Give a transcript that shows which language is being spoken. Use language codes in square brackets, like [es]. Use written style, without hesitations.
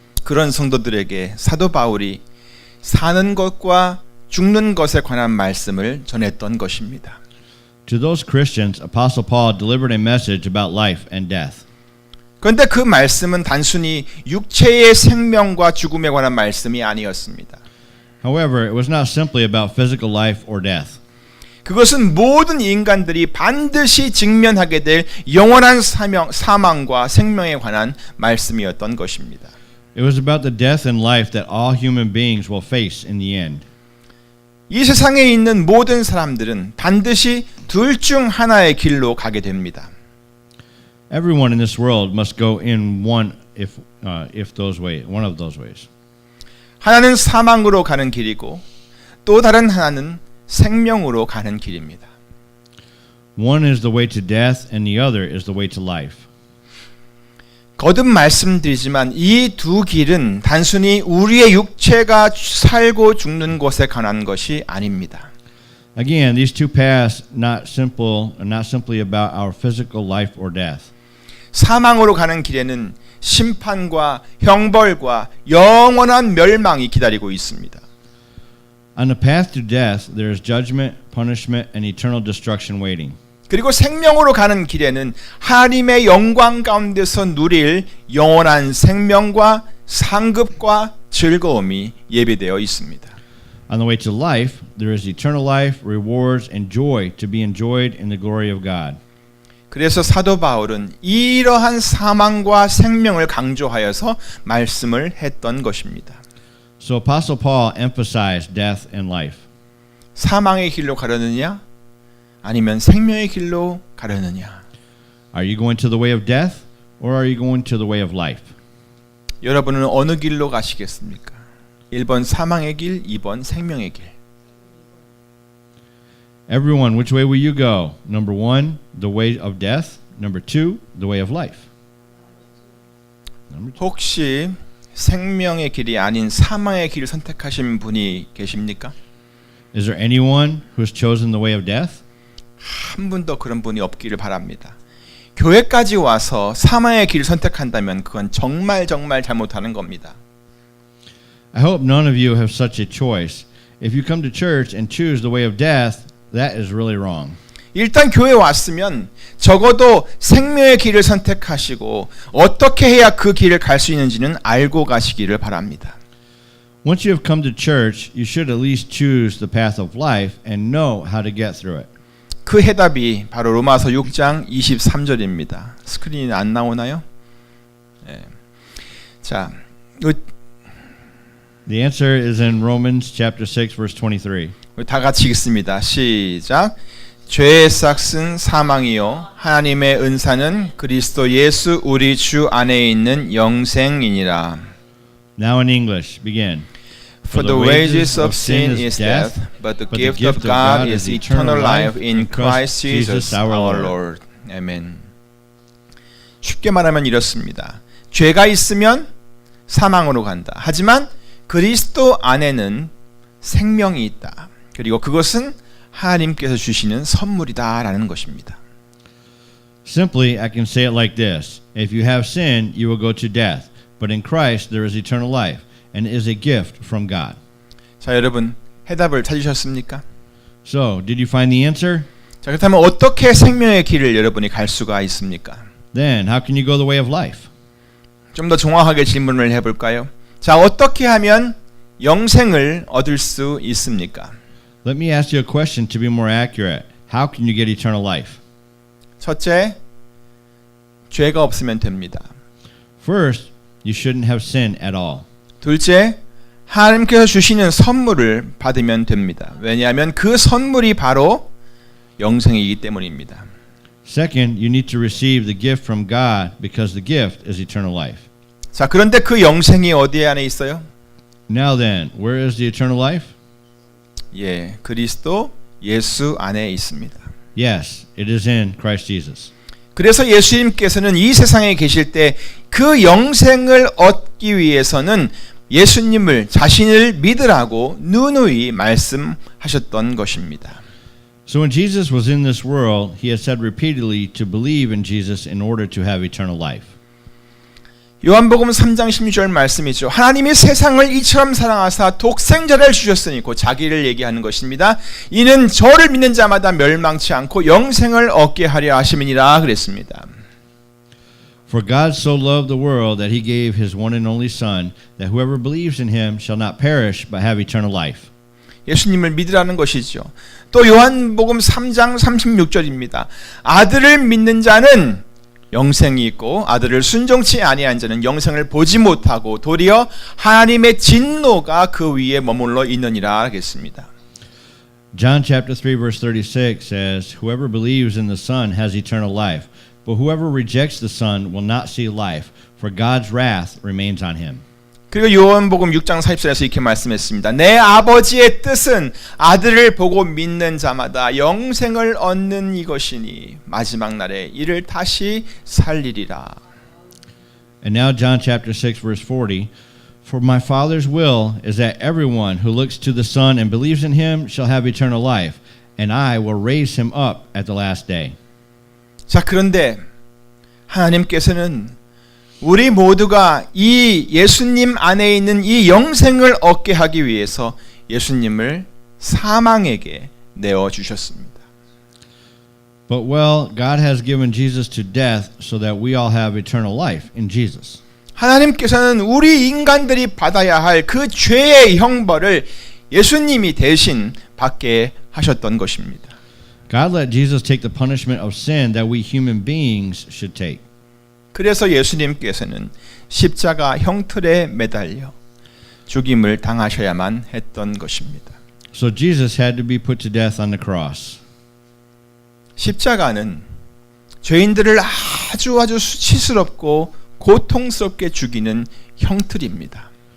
[ko] 그런 성도들에게 사도 바울이 사는 것과 죽는 것에 관한 말씀을 전했던 것입니다. [en] To those Christians, Apostle Paul delivered a message about life and death. [ko] 그런데 그 말씀은 단순히 육체의 생명과 죽음에 관한 말씀이 아니었습니다. [en] However, it was not simply about physical life or death. [ko] 그것은 모든 인간들이 반드시 직면하게 될 영원한 사망과 생명에 관한 말씀이었던 것입니다. [en] It was about the death and life that all human beings will face in the end. [ko] 이 세상에 있는 모든 사람들은 반드시 둘 중 하나의 길로 가게 됩니다. [en] Everyone in this world must go in one of those ways. [ko] 하나는 사망으로 가는 길이고 또 다른 하나는 생명으로 가는 길입니다. [en] One is the way to death and the other is the way to life. [ko] 거듭 말씀드리지만 이 두 길은 단순히 우리의 육체가 살고 죽는 것에 관한 것이 아닙니다. [en] Again, these two paths not simply about our physical life or death. [ko] 사망으로 가는 길에는 심판과 형벌과 영원한 멸망이 기다리고 있습니다. [en] On the path to death, there is judgment, punishment, and eternal destruction waiting. [ko] 그리고 생명으로 가는 길에는 하나님의 영광 가운데서 누릴 영원한 생명과 상급과 즐거움이 예비되어 있습니다. [en] On the way to life, there is eternal life, rewards, and joy to be enjoyed in the glory of God. [ko] 그래서 사도 바울은 이러한 사망과 생명을 강조하여서 말씀을 했던 것입니다. [en] So Apostle Paul emphasized death and life. [ko] 사망의 길로 가려느냐 아니면 생명의 길로 가려느냐. [en] Are you going to the way of death or are you going to the way of life? [ko] 여러분은 어느 길로 가시겠습니까? 1번 사망의 길, 2번 생명의 길. [en] Everyone, which way will you go? Number 1, the way of death. Number 2, the way of life. [ko] 혹시 생명의 길이 아닌 사망의 길을 선택하신 분이 계십니까? [en] Is there anyone who has chosen the way of death? [ko] 한 분도 그런 분이 없기를 바랍니다. 교회까지 와서 사망의 길을 선택한다면 그건 정말 잘못하는 겁니다. [en] I hope none of you have such a choice. If you come to church and choose the way of death, that is really wrong. [ko] 일단 교회에 왔으면 적어도 생명의 길을 선택하시고 어떻게 해야 그 길을 갈 수 있는지는 알고 가시기를 바랍니다. [en] Once you have come to church, you should at least choose the path of life and know how to get through it. [ko] 그 해답이 바로 로마서 6장 23절입니다. 스크린이 안 나오나요? 네. 자, [en] The answer is in Romans chapter 6 verse 23. [ko] 우리 다 같이 읽습니다. 시작. 죄의 삭은 사망이요 하나님의 은사는 그리스도 예수 우리 주 안에 있는 영생이니라. [en] Now in English, begin. For the wages of sin is death, but the gift of God is eternal life in Christ Jesus our Lord. [ko] 아멘. 쉽게 말하면 이렇습니다. 죄가 있으면 사망으로 간다. 하지만 그리스도 안에는 생명이 있다. 그리고 그것은 하나님께서 주시는 선물이다라는 것입니다. [en] Simply, I can say it like this. If you have sin, you will go to death. But in Christ, there is eternal life, and it is a gift from God. [ko] 자, 여러분 해답을 찾으셨습니까? [en] So, did you find the answer? [ko] 자, 그렇다면 어떻게 생명의 길을 여러분이 갈 수가 있습니까? [en] Then, how can you go the way of life? [ko] 좀 더 정확하게 질문을 해볼까요? 자, 어떻게 하면 영생을 얻을 수 있습니까? [en] Let me ask you a question to be more accurate. How can you get eternal life? [ko] 첫째, 죄가 없으면 됩니다. [en] First, you shouldn't have sin at all. [ko] 둘째, 하나님께서 주시는 선물을 받으면 됩니다. 왜냐하면 그 선물이 바로 영생이기 때문입니다. [en] Second, you need to receive the gift from God because the gift is eternal life. [ko] 자, 그런데 그 영생이 어디 안에 있어요? [en] Now then, where is the eternal life? [ko] 예, 그리스도 예수 안에 있습니다. [en] Yes, it is in Christ Jesus. [ko] 그래서 예수님께서는 이 세상에 계실 때 그 영생을 얻기 위해서는 예수님을 자신을 믿으라고 누누이 말씀하셨던 것입니다. [en] So when Jesus was in this world, he has said repeatedly to believe in Jesus in order to have eternal life. [ko] 요한복음 3장 16절 말씀이죠. 하나님이 세상을 이처럼 사랑하사 독생자를 주셨으니 곧 자기를 얘기하는 것입니다. 이는 저를 믿는 자마다 멸망치 않고 영생을 얻게 하려 하심이니라 그랬습니다. [en] For God so loved the world that he gave his one and only Son, that whoever believes in him shall not perish but have eternal life. [ko] 예수님을 믿으라는 것이죠. 또 요한복음 3장 36절입니다. 아들을 믿는 자는 영생이 있고 아들을 순종치 아니한 자는 영생을 보지 못하고 도리어 하나님의 진노가 그 위에 머물러 있느니라 하겠습니다. [en] John chapter 3 verse 36 says, Whoever believes in the Son has eternal life, but whoever rejects the Son will not see life, for God's wrath remains on him. [ko] 그리고 요한복음 6장 40절에서 이렇게 말씀했습니다. 내 아버지의 뜻은 아들을 보고 믿는 자마다 영생을 얻는 이것이니 마지막 날에 이를 다시 살리리라. [en] And now John chapter 6 verse 40, For my Father's will is that everyone who looks to the Son and believes in him shall have eternal life, and I will raise him up at the last day. [ko] 자, 그런데 하나님께서는 우리 모두가 이 예수님 안에 있는 이 영생을 얻게 하기 위해서 예수님을 사망에게 내어 주셨습니다. [en] But well, God has given Jesus to death so that we all have eternal life in Jesus. [ko] 하나님께서는 우리 인간들이 받아야 할 그 죄의 형벌을 예수님이 대신 받게 하셨던 것입니다. [en] God let Jesus take the punishment of sin that we human beings should take. [ko] 그래서 예수님께서는 십자가 형틀에 매달려 죽임을 당하셔야만 했던 것입니다. [en] So Jesus had to be put to death on the cross. [ko] 십자가는 죄인들을 아주 수치스럽고 고통스럽게 죽이는 형틀입니다.